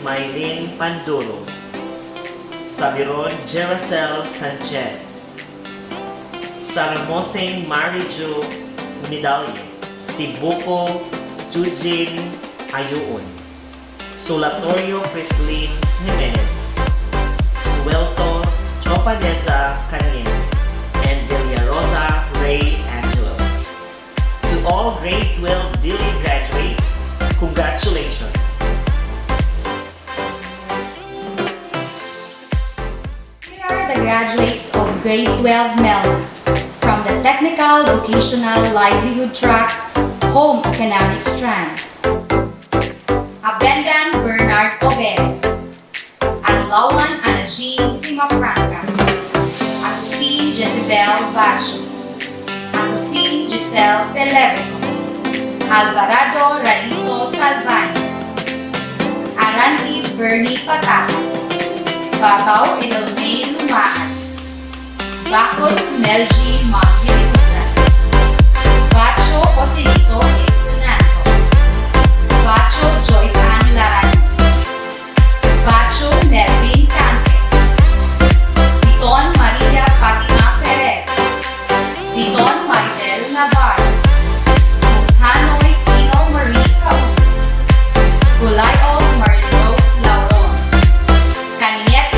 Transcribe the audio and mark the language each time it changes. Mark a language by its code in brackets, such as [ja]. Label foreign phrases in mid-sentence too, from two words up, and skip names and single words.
[en] Maylin Panduro, Sabiron Jeracel Sanchez, Saramoseng Marijo Nidalye, Sibuko Jujin Ayuon, Solatorio Crislin Jimenez, Suelto Chopaneza Canien, and Villarosa Ray Angelo. To all grade 12 Billy graduates, congratulations! Here are the graduates of grade 12 Melbourne from the Technical Vocational Livelihood Track, Home Economics Strand. Abendan Bernard Oberes, Adlawan Anajin Simafranca, Agustin Jezebel Bacho, Agustin Giselle Telebrico, Alvarado Ralito Salvani, Aranti Vernie Patata, Babaw Edelmain Lumaan, Bacos Melgi Magdilimutan, Bacho Joselito Estonanto, Bacho Joyce Ann Laran, Bacho Melvin Cante, Piton Maria Fatima Ferrer, Piton Maridel Navarro, Hanoy Tino Marie Kaun, Gulayo Marie-Rose Lauron, Canieti